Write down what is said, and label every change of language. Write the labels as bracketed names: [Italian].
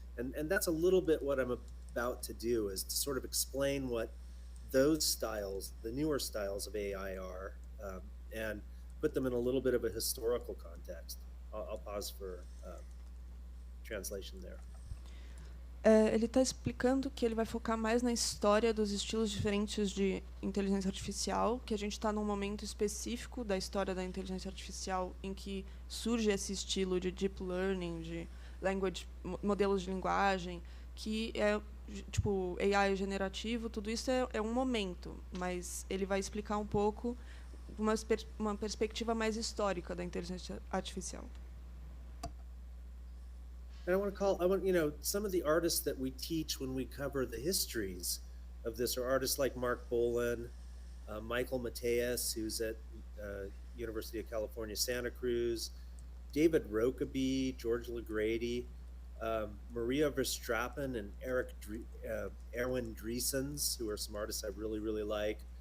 [English] And that's a little bit what I'm about to do, is to sort of explain what those styles, the newer styles of AI are, and put them in a little bit of a historical context. I'll pause for translation there. [Portuguese] Ele está explicando que ele vai focar mais na história dos estilos diferentes de inteligência artificial, que a gente está num momento específico da história da inteligência artificial em que surge esse estilo de deep learning, de modelos de linguagem, que é tipo AI generativo. Tudo isso é um momento, mas ele vai explicar um pouco uma perspectiva mais histórica da inteligência artificial. [English] And I want some of the artists that we teach when we cover the histories of this are artists like Mark Bolan, Michael Mateus, who's at University of California, Santa Cruz, David Rokeby, George LaGrady, Maria Verstrappen, and Erwin Driesens, who are some artists I really, really like.